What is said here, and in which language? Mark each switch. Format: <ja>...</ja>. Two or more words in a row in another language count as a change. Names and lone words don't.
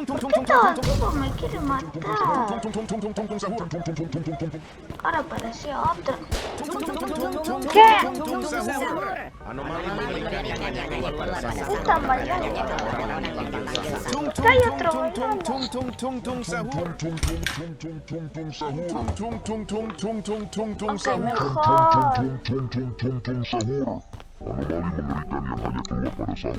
<es>Tipo me quiere matar. Ahora apareció otro. ¿Qué?</es> <id>Anomali mengerikan yang hanya keluar pada sahur.</id> <es>Están bailando. Hay otro bailando.</es> <id>Sahur.</id> <es>Ok, mejor.</es> <id>Anomali mengerikan yang hanya keluar pada sahur.</id>